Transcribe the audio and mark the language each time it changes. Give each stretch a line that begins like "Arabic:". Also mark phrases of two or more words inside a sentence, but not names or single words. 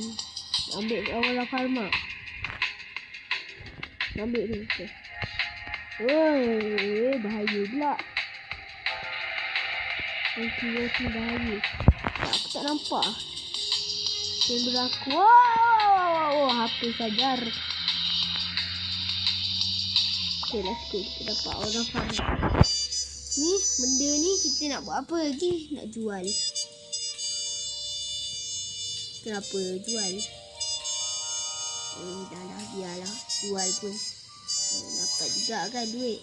Malay: Ambil Aura Farm. Ambil ni. Bahaya pula. Yang kira tu bahaya. Aku tak nampak. Kamera aku.
English: Wow.
Malay: HP sajar.
English: Okay, let's go.
Malay: Kita dapat Aura Farm. Ni benda ni kita nak buat apa lagi? Nak jual. Kenapa jual? Dah lah, biarlah. Jual pun dapat juga kan duit.